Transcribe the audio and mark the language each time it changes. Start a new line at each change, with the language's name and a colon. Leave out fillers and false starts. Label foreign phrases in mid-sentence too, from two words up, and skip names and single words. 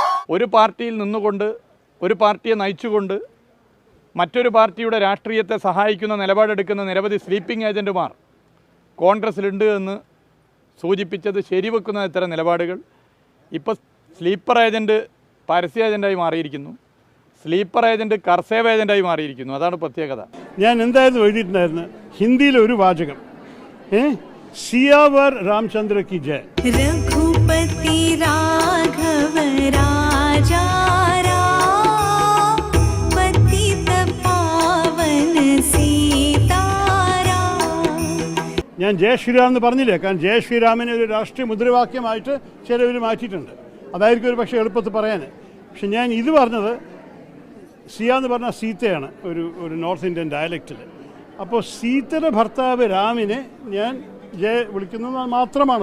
Malayalam: ഒരു പാർട്ടിയിൽ നിന്നുകൊണ്ട് ഒരു പാർട്ടിയെ നയിച്ചുകൊണ്ട് മറ്റൊരു പാർട്ടിയുടെ രാഷ്ട്രീയത്തെ സഹായിക്കുന്ന നിലപാടെടുക്കുന്ന നിരവധി
English: sleeping agents
Malayalam: കോൺഗ്രസ്സിലുണ്ട് എന്ന് സൂചിപ്പിച്ചത് ശരിവെക്കുന്ന ഇത്തരം നിലപാടുകൾ ഇപ്പോൾ
English: sleeper agent
Malayalam: പരസ്യ ഏജൻറ്റായി മാറിയിരിക്കുന്നു,
English: sleeper agent
Malayalam: കർസേവ് ഏജൻറ്റായി മാറിയിരിക്കുന്നു. അതാണ് പ്രത്യേകത. ഞാൻ എന്തായിരുന്നു എഴുതിയിട്ടുണ്ടായിരുന്നു ഹിന്ദിയിലെ ഒരു വാചകം,
Hindi: सियावर रामचंद्र की जय. रघुपति राघव राजा राम पतित पावन सीताराम.
Malayalam: ഞാൻ
Hindi: जय श्रीराम
Malayalam: എന്ന് പറഞ്ഞില്ലേ, കാരണം ജയ ശ്രീരാമിനെ ഒരു രാഷ്ട്രീയ മുദ്രാവാക്യമായിട്ട് ചിലവർ മാറ്റിയിട്ടുണ്ട്. അതായിരിക്കും ഒരു പക്ഷേ എളുപ്പത്തിൽ പറയാൻ. പക്ഷെ ഞാൻ ഇത് പറഞ്ഞത് സിയ എന്ന് പറഞ്ഞാൽ സീതയാണ്, ഒരു
English: north Indian
Malayalam: ഡയലക്റ്റിൽ. അപ്പോൾ സീതയുടെ ഭർത്താവ് രാമിനെ ഞാൻ ജയ വിളിക്കുന്നത് മാത്രമാണത്.